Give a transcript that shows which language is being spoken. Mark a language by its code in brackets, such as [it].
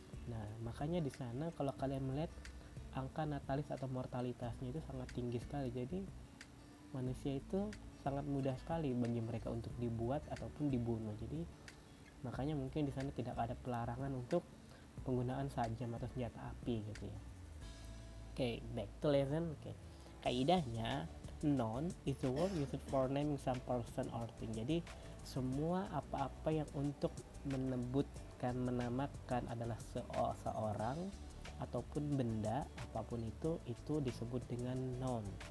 [id] Nah, makanya di sana kalau kalian melihat angka natalis atau mortalitasnya itu sangat tinggi sekali. Jadi manusia itu sangat mudah sekali bagi mereka untuk dibuat ataupun dibunuh. Jadi makanya mungkin di sana tidak ada pelarangan untuk penggunaan sajam atau senjata api gitu ya. [en] Back to lesson. Kaidahnya, noun is the word used for naming some person or thing. [id] Jadi semua apa-apa yang untuk menamakan adalah seorang ataupun benda, apapun itu disebut dengan noun.